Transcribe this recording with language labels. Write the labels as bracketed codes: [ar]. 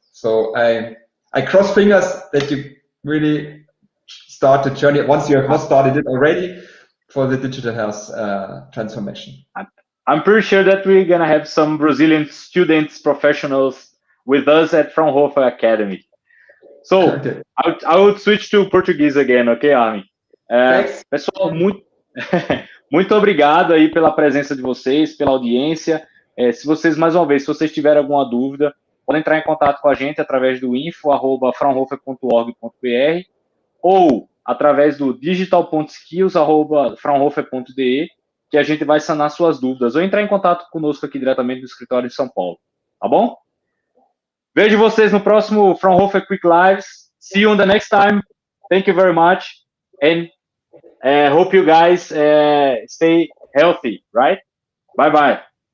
[en] So I cross fingers that you really start the journey, once you have not started it already, for the digital health transformation. I'm pretty sure that we're going to have some Brazilian students, professionals with us at Fraunhofer Academy. So, Okay. I would switch to Portuguese again, ok, Armin? [pt] Pessoal, muito obrigado aí pela presença de vocês, pela audiência. Se vocês, mais uma vez, se vocês tiverem alguma dúvida, podem entrar em contato com a gente através do info@fraunhofer.org.br ou através do digital.skills@fraunhofer.de, que a gente vai sanar suas dúvidas, ou entrar em contato conosco aqui diretamente no escritório de São Paulo, tá bom? Vejo vocês no próximo Fraunhofer Quick Lives. [en] See you on the next time. Thank you very much, and hope you guys stay healthy, right? Bye-bye.